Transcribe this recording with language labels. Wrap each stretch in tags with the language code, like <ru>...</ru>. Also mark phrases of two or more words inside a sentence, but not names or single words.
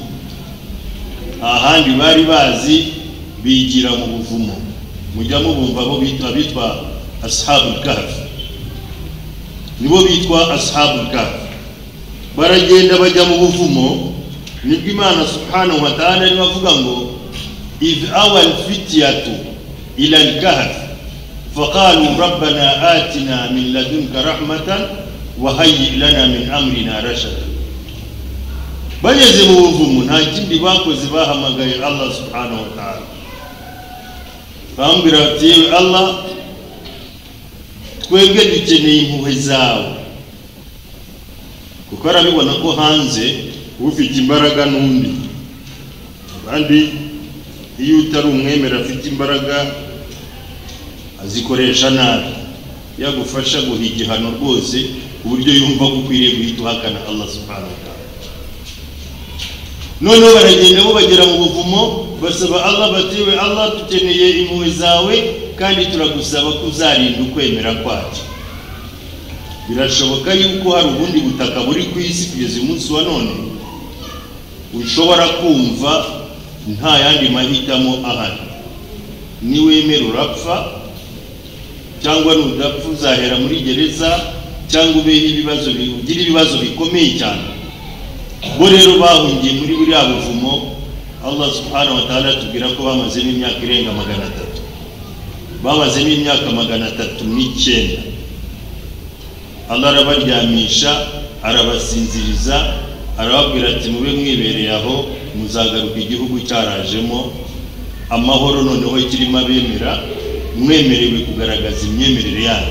<rw>Ahandi bari bazi bigira mu buvumo, mujya mubumva bo bitwa ashabul kahf, nibo bitwa ashabul kahf. Baragenda bajya mu buvumo, nibwo Imana</rw> <ar>سبحانه وتعالى</ar> <rw>ni bavuga ngo</rw> <ar>إذ أوى الفتية إلى الكهف فقالوا ربنا آتنا من لدنك رحمة وهيئ لنا من أمرنا رشدا.</ar> <rw>Bageze mu buvumo nta kindi bakoze, bahamagaye Allah</rw> <ar>سبحانه وتعالى,</ar> <rw>bambwira ati Allah, twebwe dukeneye impuhwe zawe, kuko arabibona ko hanze ufite imbaraga n'undi, kandi iyo utari umwemera afite imbaraga azikoresha nabi, yagufasha guha igihano rwose ku buryo yumva ko ukwiriye guhita uhakana Allah</rw> <ar>سبحانه وتعالى.</ar> <rw>Noneho baragenda bo bagera mu buvumo, basaba Allah batiwe Allah, dukeneye impuhwe zawe kandi turagusaba ko uzarinda ukwemera kwacu. Birashoboka yuko hari ubundi butaka buri ku isi kugeza umunsi wa none ushobora kumva nta yandi mahitamo ahari, niwemera urapfa, cyangwa nudapfa uzahera muri gereza, cyangwa ugira ibibazo bikomeye cyane. Bo rero bahungiye muri buriya buvumo. Allah</rw> <ar>سبحانه وتعالى</ar> <rw>tubwira ko bamazemo imyaka irenga 300, bamazemo imyaka 309. Allah arabaryamisha, arabasinziriza, arababwira ati mube mwibereye aho, muzagaruka igihugu cyarajemo amahoro, noneho kirimo abemera, mwemerewe kugaragaza imyemerere yanyu.</rw>